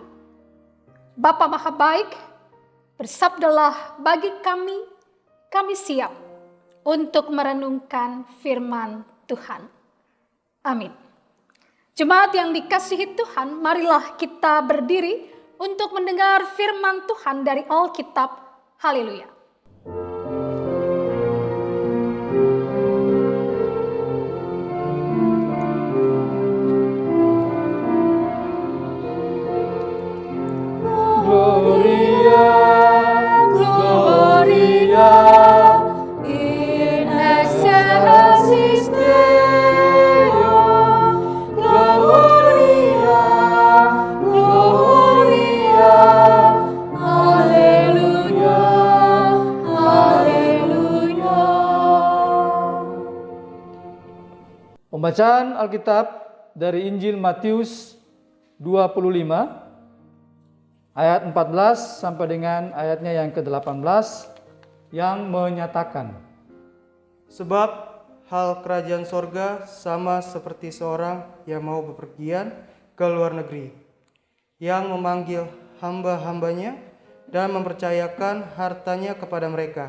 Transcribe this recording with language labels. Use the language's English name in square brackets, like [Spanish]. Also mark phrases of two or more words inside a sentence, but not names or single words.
[Indonesian] Bapa Maha Baik, bersabdalah bagi kami siap untuk merenungkan firman Tuhan. Amin. Jemaat yang dikasihi Tuhan, marilah kita berdiri untuk mendengar firman Tuhan dari Alkitab. Haleluya. [Latin] Gloria, Gloria, in excelsis Deo, Gloria, Gloria, Alleluia, Alleluia. [Indonesian] Pembacaan Alkitab dari Injil Matius 25 ayat 14 sampai dengan ayatnya yang ke-18. yang menyatakan, sebab hal kerajaan sorga sama seperti seorang yang mau bepergian ke luar negeri, yang memanggil hamba-hambanya dan mempercayakan hartanya kepada mereka.